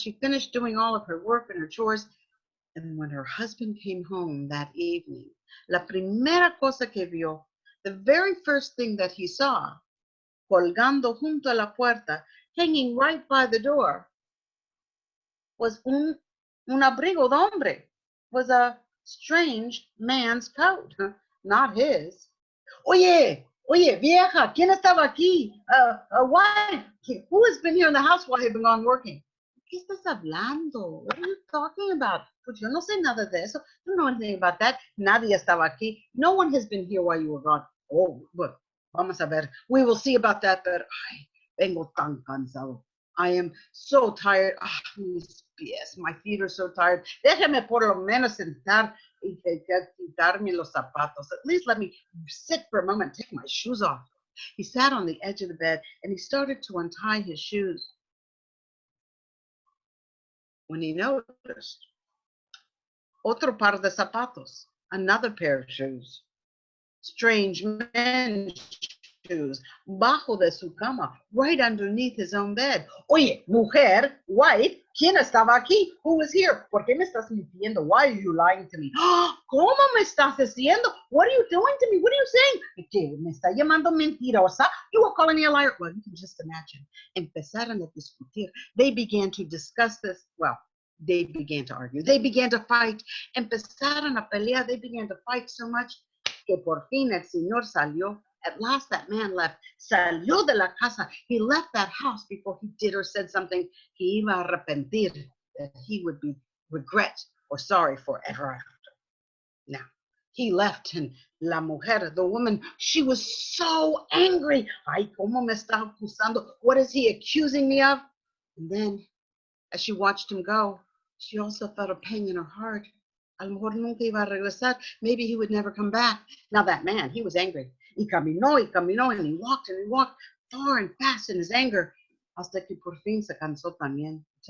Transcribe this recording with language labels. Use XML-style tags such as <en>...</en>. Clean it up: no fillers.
<en>She finished doing all of her work and her chores. And when her husband came home that evening,</en> <es>la primera cosa que vio,</es> <en>the very first thing that he saw,</en> <es>colgando junto a la puerta,</es> <en>hanging right by the door, was</en> <es>un abrigo de hombre,</es> <en>was a strange man's coat, not his.</en> <es>Oye, vieja, ¿quién estaba aquí?</es> <en>Wife, who has been here in the house while you've been gone working?</en> <es>¿Qué estás hablando?</es> <en>What are you talking about?</en> <es>Pues yo no sé nada de eso.</es> <en>I don't know anything about that.</en> <es>Nadie estaba aquí.</es> <en>No one has been here while you were gone. Oh, well,</en> <es>vamos a ver.</es> <en>We will see about that, but</en> <es>ay, vengo tan cansado.</es> <en>I am so tired.</en> <es>Mis pies,</es> <en>my feet are so tired.</en> <es>Déjeme por lo menos sentar y quitarme los zapatos.</es> <en>At least let me sit for a moment, take my shoes off. He sat on the edge of the bed and he started to untie his shoes. When he noticed</en> <es>otro par de zapatos,</es> <en>another pair of shoes, strange men's shoes</en> <es>bajo de su cama,</es> <en>right underneath his own bed.</en> <es>Oye, mujer,</es> <en>wife,</en> <es>¿quién estaba aquí?</es> <en>Who was here?</en> <es>¿Por qué me estás mintiendo?</es> <en>Why are you lying to me?</en> <es>¿Cómo me estás diciendo?</es> <en>What are you doing to me? What are you saying?</en> <es>¿Qué? ¿Me está llamando mentirosa?</es> <en>You are calling me a liar. Well, you can just imagine.</en> <es>Empezaron a discutir.</es> <en>They began to discuss this. Well, they began to argue. They began to fight.</en> <es>Empezaron a pelear.</es> <en>They began to fight so much</en> <es>que por fin el señor salió.</es> <en>At last that man left.</en> <es>Salió de la casa.</es> <en>He left that house before he did or said something he</en> <es>iba a arrepentir,</es> <en>that he would be regret or sorry forever after. Now, he left, and</en> <es>la mujer,</es> <en>the woman, she was so angry.</en> <es>Ay, ¿cómo me está acusando?</es> <en>What is he accusing me of? And then, as she watched him go, she also felt a pain in her heart.</en> <es>A lo mejor nunca iba a regresar.</es> <en>Maybe he would never come back. Now that man, he was angry.</en> <es>Y caminó,</es> <en>and he walked far and fast in his anger.</en> <es>Hasta que por fin se cansó también.</es>